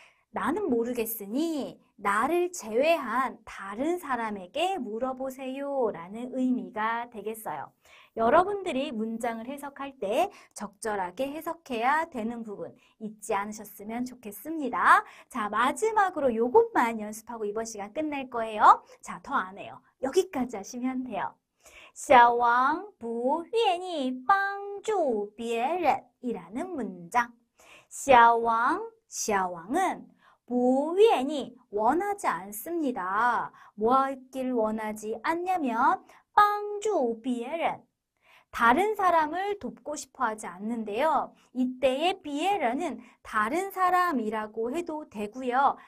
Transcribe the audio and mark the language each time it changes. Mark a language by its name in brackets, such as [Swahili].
[Korean] 나는 모르겠으니 나를 제외한 다른 사람에게 물어보세요 라는 의미가 되겠어요. 여러분들이 문장을 해석할 때 적절하게 해석해야 되는 부분 잊지 않으셨으면 좋겠습니다. 자, 마지막으로 요것만 연습하고 이번 시간 끝낼 거예요. 자, 더 안 해요. 여기까지 하시면 돼요. [Chinese] 小王不愿意帮助别人 [Korean] 이라는 문장. 小王은 [Chinese] 不愿意 [Korean] 원하지 않습니다. 뭐 하길 원하지 않냐면 [Chinese] 帮助别人 [Korean] 다른 사람을 돕고 싶어 하지 않는데요. 이때의 비에르는 다른 사람이라고 해도 되고요.